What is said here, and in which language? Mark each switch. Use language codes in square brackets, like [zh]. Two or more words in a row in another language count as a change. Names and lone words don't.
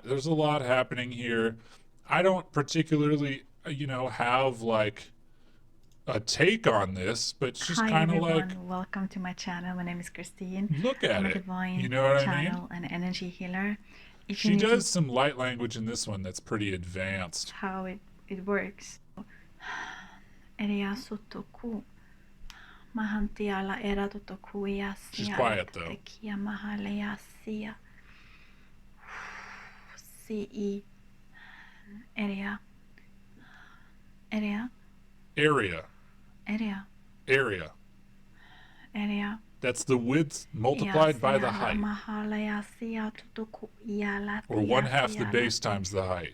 [en] There's a lot happening here. I don't particularly, you know, have like a take on this, but it's just Hi kind of everyone, like, welcome to my channel. My name is Christine. look at I'm a it. divine You know what I mean? channel and energy healer. If She you need does some light language in this one that's pretty advanced. how it works. Eria sotoku. Mahantiala era totoku yasia. She's quiet though. Tekia mahalea sia. CE. Area. Area. Area. Area. Area. Area. That's the width multiplied by the height. Or 1/2 the base times the height.